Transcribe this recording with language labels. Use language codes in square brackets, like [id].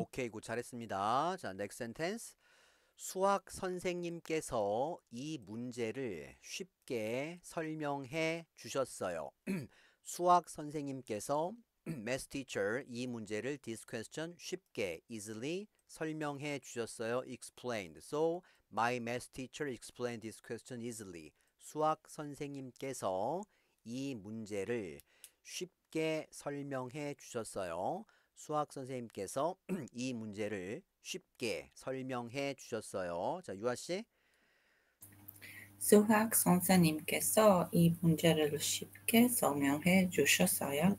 [ko] 오케이, 굿. 잘했습니다. 자, next sentence. 수학 선생님께서 이 문제를 쉽게 설명해 주셨어요. 수학 선생님께서 math teacher 이 문제를 this question 쉽게 easily 설명해 주셨어요. [en] explained. So my math teacher explained this question easily. [ko] 수학 선생님께서 이 문제를 쉽게 설명해 주셨어요. 수학 선생님께서 이 문제를 쉽게 설명해 주셨어요. 자, 유아 씨. 수학 선생님께서 이 문제를 쉽게 설명해 주셨어요.